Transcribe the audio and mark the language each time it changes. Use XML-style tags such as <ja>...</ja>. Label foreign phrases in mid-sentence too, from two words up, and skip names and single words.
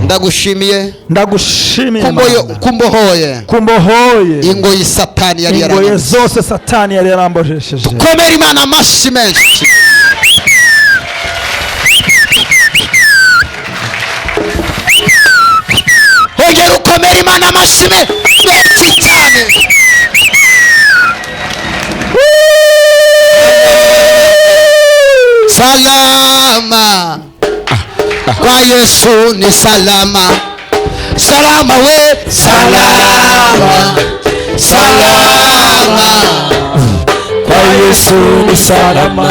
<rw>Ndagushimiye kumbohoye ingoyi Satani yari yarambojesheje. Komera Imana amashyi menshi. Ongera ukomera Imana amashyi menshi cyane.</rw> <sw>Salama kwa Yesu ni salama, salama we, salama kwa Yesu ni salama,</sw>